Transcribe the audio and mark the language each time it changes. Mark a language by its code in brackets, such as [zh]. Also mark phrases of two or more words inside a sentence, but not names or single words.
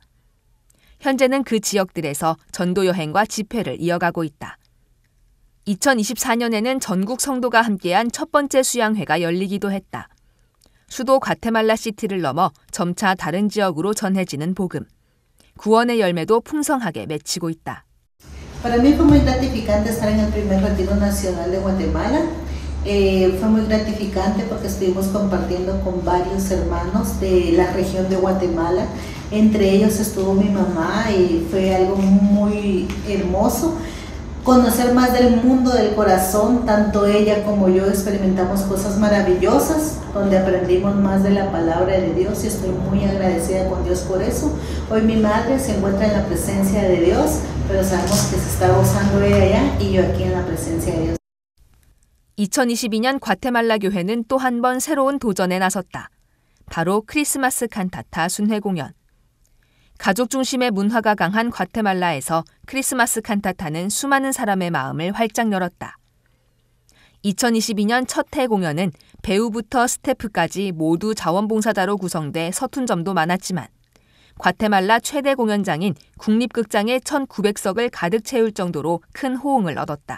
[ko] 현재는 그 지역들에서 전도 여행과 집회를 이어가고 있다. 2024년에는 전국 성도가 함께한 첫 번째 수양회가 열리기도 했다. 수도 과테말라 시티를 넘어 점차 da른 지역으로 전해지는 복음. 구원의 열매도 풍성하게 맺히고 있다. [es] Para mí fue muy gratificante estar en el primer retiro nacional de Guatemala. Fue muy gratificante porque estuvimos compartiendo con varios hermanos de la región de Guatemala. Entre ellos estuvo mi mamá y fue algo muy hermoso. Conocer más del mundo del corazón, tanto ella como yo experimentamos cosas maravillosas, donde aprendimos más de la palabra de Dios y estoy muy agradecida con Dios por eso. Hoy mi madre se encuentra en la presencia de Dios, pero sabemos que se está gozando ella allá y yo aquí en la presencia de Dios. [ko] 2022년 과테말라 교회는 또 한 번 새로운 도전에 나섰다. 바로 크리스마스 칸타타 순회 공연. 가족 중심의 문화가 강한 과테말라에서 크리스마스 칸타타는 수많은 사람의 마음을 활짝 열었다. 2022년 첫 해 공연은 배우부터 스태프까지 모두 자원봉사자로 구성돼 서툰 점도 많았지만 과테말라 최대 공연장인 국립극장의 1,900석을 가득 채울 정도로 큰 호응을 얻었다.